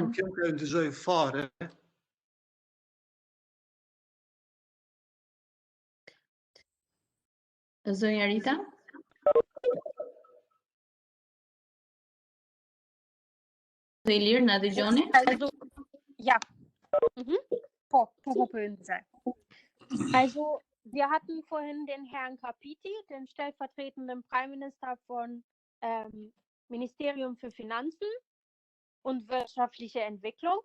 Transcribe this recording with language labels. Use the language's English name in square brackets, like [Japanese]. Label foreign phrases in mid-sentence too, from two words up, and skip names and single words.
[Albanian] Unë kjo ka ndëgjoj fare. Zonja Rita? Zoti Ilir, na dëgjoni? [German] Also, ja. Po hören Sie. Also, wir hatten vorhin den Herrn Capiti, den stellvertretenden [English] Prime Minister [German] von Ministerium für Finanzen und wirtschaftliche Entwicklung.